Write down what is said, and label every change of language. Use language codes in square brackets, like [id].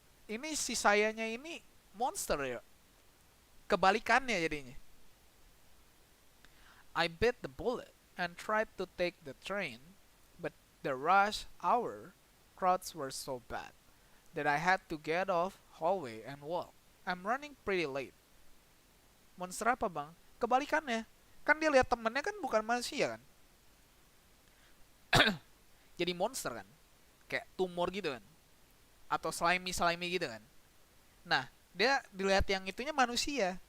[id] Ini si sayanya ini monster ya. Kebalikannya jadinya. [en] I bit the bullet and tried to take the train, but the rush hour crowds were so bad that I had to get off hallway and walk. I'm running pretty late. [id] Monster apa bang? Kebalikannya. Kan dia lihat temennya kan bukan manusia kan. Jadi monster kan. Kayak tumor gitu kan. Atau slimy gitu kan. Nah, dia dilihat yang itunya manusia.